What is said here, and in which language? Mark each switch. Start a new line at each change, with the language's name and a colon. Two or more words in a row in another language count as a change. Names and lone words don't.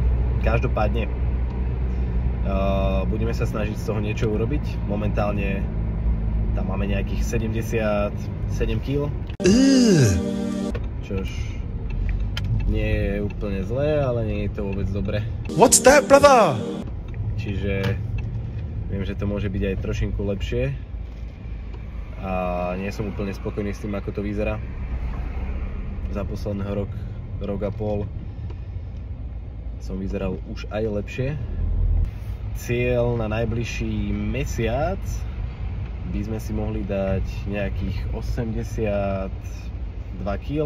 Slovak: Každopádne budeme sa snažiť z toho niečo urobiť. Momentálne tam máme nejakých 77 kg. Čož nie je úplne zlé, ale nie je to vôbec dobre.
English: What's that, brother?
Slovak: Čiže viem, že to môže byť aj trošinku lepšie. A nie som úplne spokojný s tým, ako to vyzerá. Za posledného rok a pol som vyzeral už aj lepšie. Cieľ na najbližší mesiac by sme si mohli dať nejakých 82 kg.